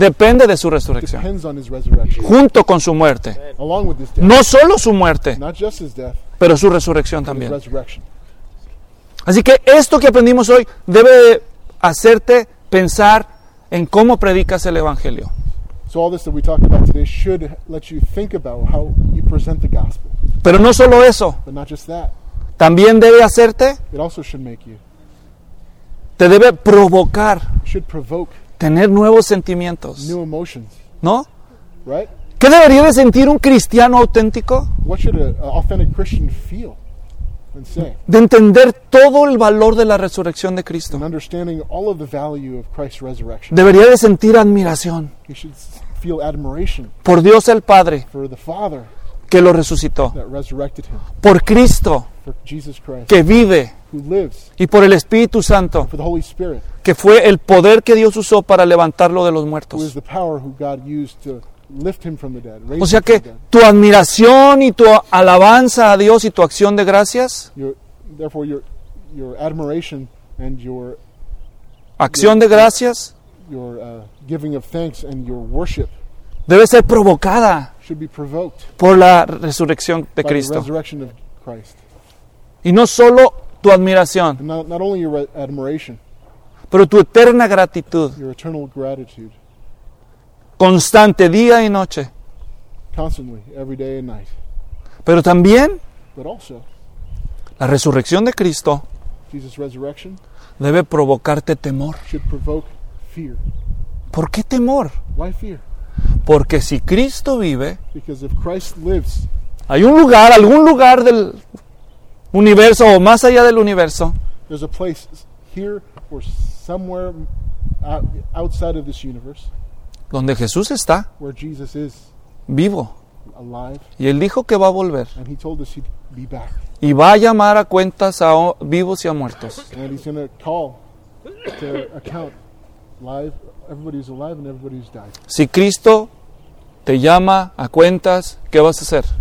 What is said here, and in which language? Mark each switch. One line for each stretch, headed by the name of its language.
Spanish: depende de su resurrección.
English: Depends on his resurrection.
Spanish: Junto con su muerte.
English: Along with his death.
Spanish: No solo su muerte,
English: not just his death,
Spanish: pero su resurrección también.
English: His resurrection.
Spanish: Así que esto que aprendimos hoy debe hacerte pensar en cómo predicas el Evangelio.
English: So all this that we talked about today should let you think about how you present the gospel.
Spanish: Pero no solo eso.
English: But not just that.
Spanish: También debe hacerte.
English: It also should make you.
Spanish: Te debe provocar.
English: Should provoke.
Spanish: Tener nuevos sentimientos.
English: New emotions.
Spanish: ¿No?
English: Right?
Spanish: ¿Qué debería de sentir un cristiano auténtico?
English: What should an authentic Christian feel and say?
Spanish: De entender todo el valor de la resurrección de Cristo.
English: And understanding all of the value of Christ's resurrection.
Spanish: Debería de sentir admiración.
English: He should feel admiration.
Spanish: Por Dios el Padre.
English: For the Father.
Spanish: Que lo resucitó.
English: That resurrected him.
Spanish: Por Cristo.
English: For Jesus Christ.
Spanish: Que vive.
English: Who lives.
Spanish: Y por el Espíritu Santo.
English: For the Holy Spirit.
Spanish: Que fue el poder que Dios usó para levantarlo de los muertos.
English: Who is the power who God used to lift him from the dead.
Spanish: O sea que tu admiración y tu alabanza a Dios y tu acción de gracias.
English: Therefore your admiration and your
Spanish: acción de gracias.
English: Your giving of thanks and your worship.
Spanish: Debe ser provocada.
English: Should be provoked.
Spanish: Por la resurrección de Cristo.
English: By the resurrection of Christ.
Spanish: Y no solo tu admiración.
English: Not only your admiration.
Spanish: Pero tu eterna gratitud.
English: Your eternal gratitude.
Spanish: Constante día y noche.
English: Constantly, every day and night.
Spanish: Pero también,
English: but also,
Spanish: la resurrección de Cristo,
English: Jesus' resurrection,
Spanish: debe provocarte temor.
English: Should provoke fear.
Spanish: ¿Por qué temor?
English: Why fear?
Spanish: Porque si Cristo vive,
English: because if Christ lives,
Spanish: hay un lugar, algún lugar del universo o más allá del universo,
English: there's a place here or somewhere outside of this universe,
Spanish: donde Jesús está,
English: where Jesus is,
Spanish: vivo,
English: alive,
Spanish: y Él dijo que va a volver,
English: and he told us he'd be back,
Spanish: y va a llamar a cuentas a vivos y a muertos,
English: and he's gonna call to account live, everybody's alive and everybody's died.
Spanish: Si Cristo te llama a cuentas, ¿qué vas a hacer?